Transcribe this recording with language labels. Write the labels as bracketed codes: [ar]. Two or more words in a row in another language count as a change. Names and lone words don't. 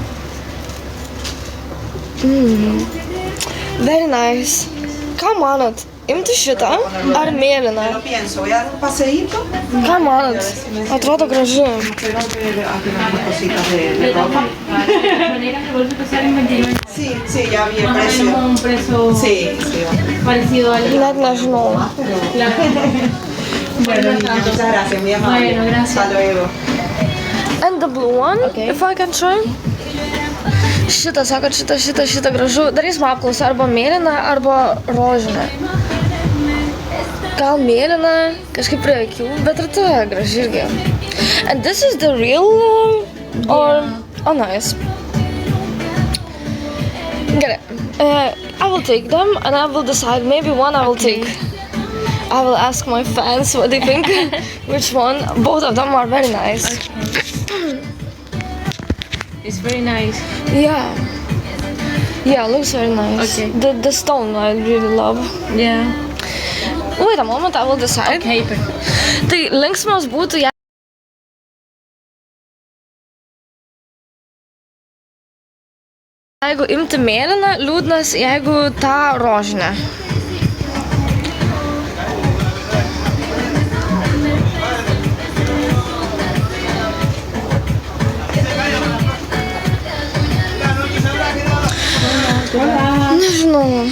[en] Very nice. [lt] Ką manot? Imti šitą ar mėlyną? [es] Lo pienso, voy a dar un paseíto. [lt] Ką manat? Atrodo graži. [es] Tengo que activar unas cositas de ropa. Manera que vuelve a empezar en 29. Sí, sí, ya vi el Más o menos precio. como un precio Sí, sí. parecido al [lt] Net nežinau. [es] Bueno, niña, muchas gracias, muy amable. Bueno, gracias. Hasta luego. [en] And the blue one, if I can try. [lt] Šitą, sakot, šitą gražu. Darysim apklausą arba mėlyną, arba rožinę. Gal mėlyną, kažkaip prie akių, bet ir ta graži irgi. [en] And this is the real or... Oh, nice. [lt] Gerai. [en] I will take them and I will decide. Maybe one I will take. I will ask my fans what they think. Which one. Both of them are very nice. It's very nice. Yeah. Yeah, looks very nice. Okay. The stone I really love. Yeah. Wait a moment, I will decide. Okay, perfect. [lt] Tai linksmas būtų, jeigu imti mėlyną, liūdnas, jeigu tą rožinę. Nežinau.